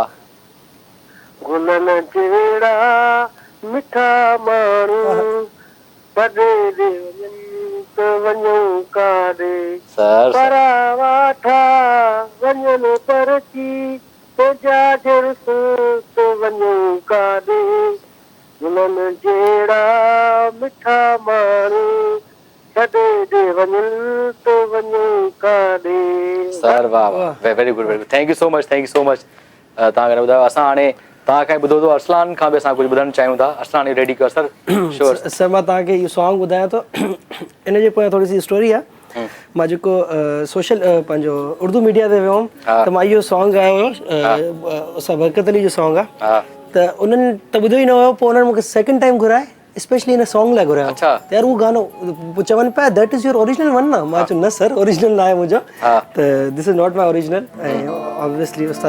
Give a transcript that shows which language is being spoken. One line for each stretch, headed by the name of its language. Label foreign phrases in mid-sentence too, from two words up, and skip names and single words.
Sindhi: गुलनि जहिड़ा मिठा माण्हू बॾे वञूं काॾे, परावाठा वञनि परची, जाजर सोच वञूं काॾे। गुलनि जहिड़ा मिठा माण्हू छॾे वञनि तो वञूं काॾे। सर वाह,
English: very good, thank you so much,
Sindhi: तव्हां करे ॿुधायो। असां हाणे तव्हांखे ॿुधो थो, अरसलान खां बि असां कुझु ॿुधणु चाहियूं था। अरसलान रेडी कयो सर। श्योर सर, मां तव्हांखे इहो सॉन्ग ॿुधायां थो। इन जे पोयां थोरी सी स्टोरी आहे। मां जेको सोशल पंहिंजो उर्दू मीडिया ते वियो हुउमि, त मां इहो सॉन्ग ॻायो हुयो, उस्ताद बरकत अली जो सॉन्ग आहे। त उन्हनि त ॿुधो ई न हुयो, पोइ उन्हनि मूंखे
English: second time
Sindhi: घुराए, स्पेशली हिन सॉन्ग लाइ घुरायो। त यार उहो गानो चवनि पिया
English: that is your original one
Sindhi: न? मां चयो न सर, ओरिजिनल न आहे मुंहिंजो, त
English: this is not my original.